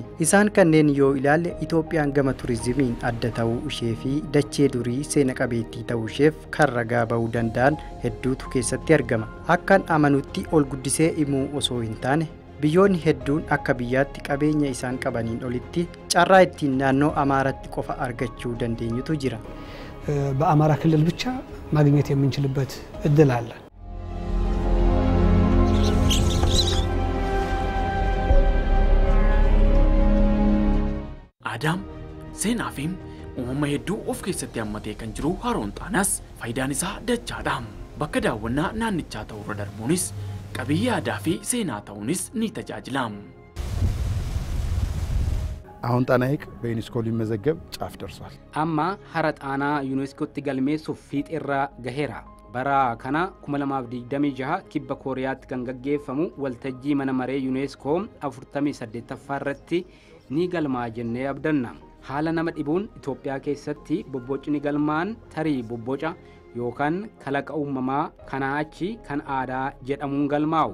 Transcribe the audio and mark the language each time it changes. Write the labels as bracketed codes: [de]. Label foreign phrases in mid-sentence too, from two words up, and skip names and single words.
[om] Isaan kanneen yoo ilaalle Itoophiyaan gama turizimiin adda ta'uu ishee fi dachee durii seena qabeettii ta'uu isheef kan ragaa ba'uu danda'an hedduutu keessatti argama. Akkan amanutti ol guddisee himuu osoo hin taane biyyoonni hedduun akka biyyaatti qabeenya isaan qabaniin olitti carraa ittiin naannoo Amaaratti qofa argachuu dandeenyutu jira. [am] በአማራ ክልል ብቻ ማግኘት የምንችልበት እድል አለ። [om] Aadaam seenaa fi uumama hedduu of keessatti hammatee kan jiru haroon Xaanaas faayidaan isaa dachaadha. Bakka daawwannaa naannichaa ta'uu irra darbuunis qabiyyee aadaa fi seenaa ta'uunis ni tajaajila. [am] አሁን ጣና ሐይቅ በዩኔስኮ ሊመዘገብ ጫፍ ደርሷል። [om] amma hara xaanaa yuuneeskootti galmeessuuf fiixeerra gaheera. bara kana 2026 kibba kooriyaatti kan gaggeeffamu waltajjii mana maree yuuneeskoo 48ffaa irratti ni galmaa jennee abdanna. Haala nama dhibuun Itoophiyaa keessatti bobbocni galmaan tarii bobboca yookaan kalaqa uumamaa kanaa achi kan aadaa jedhamuun galmaa'u.